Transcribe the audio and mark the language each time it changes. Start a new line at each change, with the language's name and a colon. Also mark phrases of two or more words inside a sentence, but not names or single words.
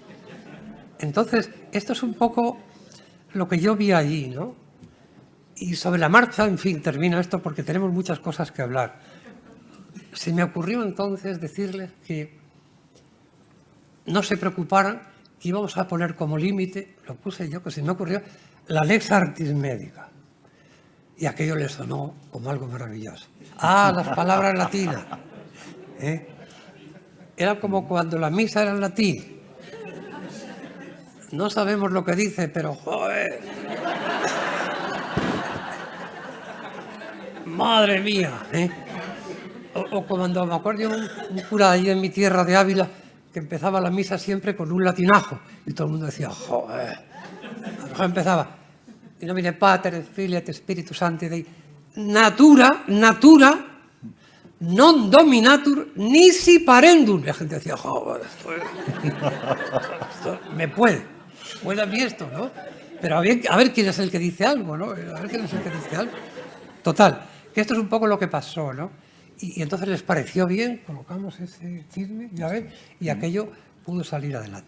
Spanish: Entonces, esto es un poco lo que yo vi allí, ¿no? Y sobre la marcha, en fin, termino esto porque tenemos muchas cosas que hablar. Se me ocurrió entonces decirles que no se preocuparan, que íbamos a poner como límite, lo puse yo, que se me ocurrió, la
Latin: lex artis medica.
Spanish: Y aquello le sonó como algo maravilloso. Ah, las palabras latinas. Era como cuando la misa era en latín. No sabemos lo que dice, pero ¡joder! ¡Madre mía! O cuando me acuerdo un cura allí en mi tierra de Ávila que empezaba la misa siempre con un latinajo y todo el mundo decía ¡joder! A lo mejor empezaba,
Latin: in nomine Pater, et Filii, et Spiritus Sancti Dei, natura, non dominatur, nisi parendum.
Spanish: Y la gente decía, joder, esto me puede a mí esto, ¿no? Pero a ver quién es el que dice algo, ¿no? A ver quién es el que dice algo. Total, que esto es un poco lo que pasó, ¿no? Y entonces les pareció bien, colocamos ese chisme, ya ves, y aquello pudo salir adelante.